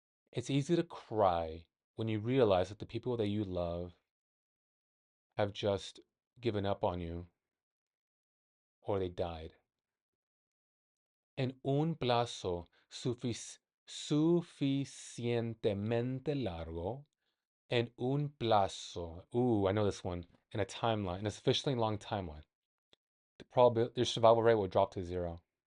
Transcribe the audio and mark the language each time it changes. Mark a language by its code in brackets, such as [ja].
[en] It's easy to cry when you realize that the people that you love have just given up on you or they died. [es] En un plazo suficientemente largo. En un plazo. [en] Ooh, I know this one. In a timeline, in a sufficiently long timeline. The probability, your survival rate will drop to 0.